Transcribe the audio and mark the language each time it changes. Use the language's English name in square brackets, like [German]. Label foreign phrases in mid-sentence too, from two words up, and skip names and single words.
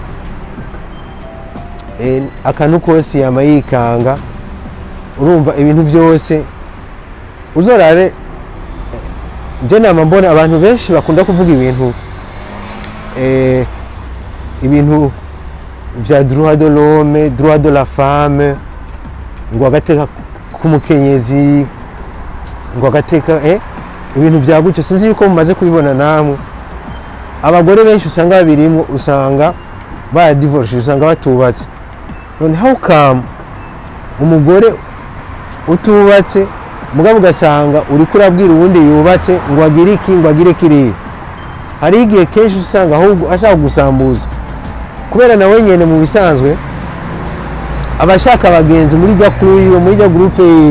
[Rundi] Akantu kose yama yikanga, urumva ibintu byose uzorabe. Je nama mbona abantu benshi bakunda kuvuga ibintu vya [French] droit de l'homme, droit de la femme, [Rundi] ngo agateka k'umukenyezi, ngo agateka ibintu vya gutyo. Sinzi yuko mumaze kubibona namwe. Abagore benshi usanga babirimo, usanga ba divorce, usanga batubatse. None [English] how come [Rundi] umugore utubatse mugabo ugasanga uri kurabwira uwundi yubatse ngo agire iki ngo agire kiri? Hari igihe kenshi usanga ahubwo ashaka gusambuza, kubera nawe nyene mu bisanzwe abashaka abagenzi muri jya kuri muri jya groupe yiwe.